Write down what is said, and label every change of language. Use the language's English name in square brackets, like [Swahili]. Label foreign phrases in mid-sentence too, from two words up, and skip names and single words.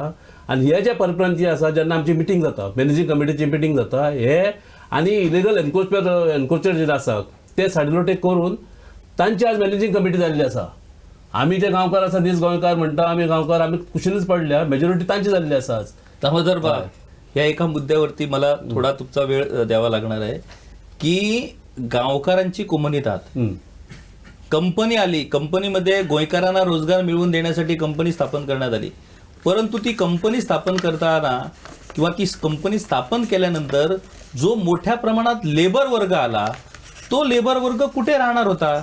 [Konkani] आनी हे जे परप्रांतीय आसा जेन्ना आमची मिटींग जाता, [English] managing committee meeting [Konkani] जाता, हे आनी [English] illegal encroacher [Konkani] जे आसा ते सॅटेलायटी करून तांची आज [English] managing committee [Konkani] जाल्ली आसा. आमी जे गांवकार आसा, नीज गोंयकार म्हणटा आमी गांवकार, आमी कुशीनच पडल्या, मेजॉरिटी तांची जाल्ली आसा आज. दामोदर बाब, [Marathi] या एका मुद्द्यावरती मला थोडा तुमचा वेळ द्यावा लागणार आहे की गावकारांची कोम्युनिदाद कंपनी आली, कंपनीमध्ये गोंयकारांना रोजगार मिळवून देण्यासाठी कंपनी स्थापन करण्यात आली. परंतु ती कंपनी स्थापन करताना किंवा ती कंपनी स्थापन केल्यानंतर जो मोठ्या प्रमाणात लेबर वर्ग आला, तो लेबर वर्ग कुठे राहणार होता?